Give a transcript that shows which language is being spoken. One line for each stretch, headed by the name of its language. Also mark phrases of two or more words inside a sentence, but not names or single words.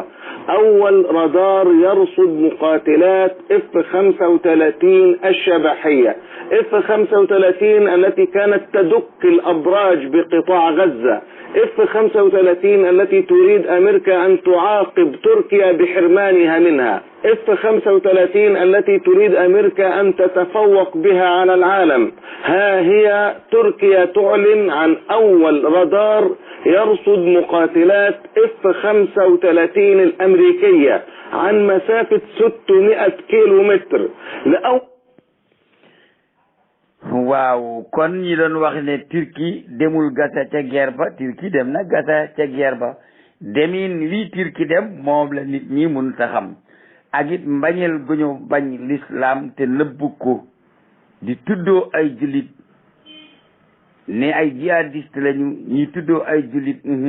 Arabic: أول رادار يرصد مقاتلات F-35 الشبحية، F-35 التي كانت تدك الأبراج بقطاع غزة، F-35 التي تريد أمريكا أن تعاقب تركيا بحرمانها منها، F-35 التي تريد أمريكا أن تتفوق بها على العالم. ها هي تركيا تعلن عن أول رادار يرصد مقاتلات F-35 الأمريكية عن مسافة 600 كيلومتر.
Wolof: waaw kon ñi doon wax ne Turquie demul Gaza ca guerre ba Turquie dem na Gaza ca guerre ba demin lii Turquie dem moom la nit ñi mënut a xam ak it mbañeel gu ñu bañ l'islam te nëbbu ko di tuddoo ay jullit ne ay jihadiste lañu ñi tuddoo ay jullit.